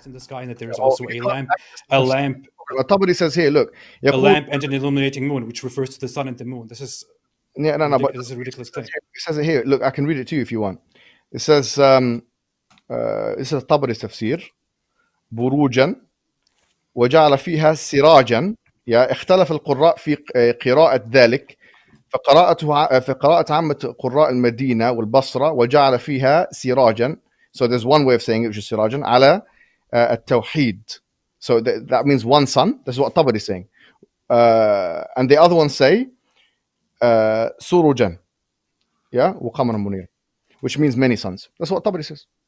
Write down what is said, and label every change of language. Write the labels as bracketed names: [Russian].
[English] In the sky, and that there is also a lamp, Tabari says here, look, a lamp and an illuminating moon, which refers to the sun and the moon. This is but this is a ridiculous claim. It says it here. Look, I can read it to you if you want. It says, this is Tabari's tafsir. [Arabic] بروجا وجعل فيها سراجا. اختلف القراء في قراءة ذلك فقراءة عامة قراء المدينة والبصرة وجعل فيها سراجا. [English] So there's one way of saying it, which is [Arabic] سراجا على التوحيد. [English] So that means one sun. That's what Tabari is saying. And the other ones say سروجا, [Arabic] وقمرا منيرا, [English] which means many suns. That's what Tabari says.